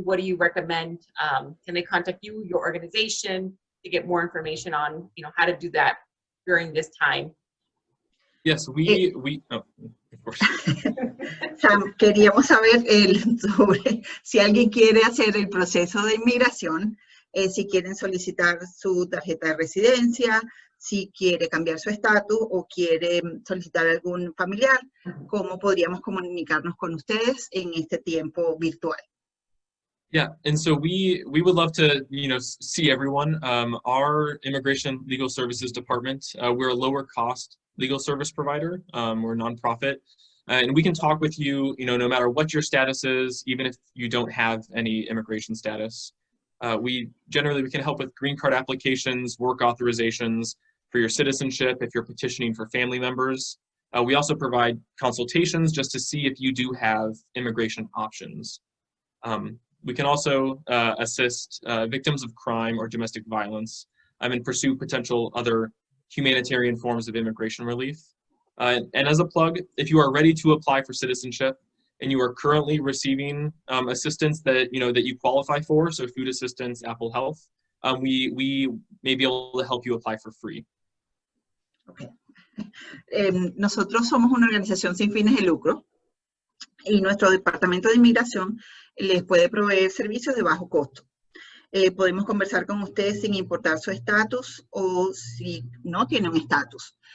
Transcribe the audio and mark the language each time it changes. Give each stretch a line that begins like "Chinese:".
English: What do you recommend? Can they contact you, your organization, to get more information on, how to do that during this time? Yes, we of course.
Spanish: Sam, queríamos saber sobre si alguien quiere hacer el proceso de inmigración, si quieren solicitar su tarjeta de residencia, si quiere cambiar su estatus o quiere solicitar algún familiar, ¿cómo podríamos comunicarnos con ustedes en este tiempo virtual?
English: Yeah, and so we would love to, see everyone. Our Immigration Legal Services Department, we're a lower cost legal service provider. We're a nonprofit, and we can talk with you, no matter what your status is, even if you don't have any immigration status. We can help with green card applications, work authorizations for your citizenship, if you're petitioning for family members. We also provide consultations just to see if you do have immigration options. We can also assist victims of crime or domestic violence and pursue potential other humanitarian forms of immigration relief. And as a plug, if you are ready to apply for citizenship and you are currently receiving assistance that you qualify for, so food assistance, Apple Health, we may be able to help you apply for free. Okay.
Spanish: Nosotros somos una organización sin fines de lucro y nuestro departamento de inmigración les puede proveer servicios de bajo costo. Podemos conversar con ustedes sin importar su estatus o si no tiene un estatus.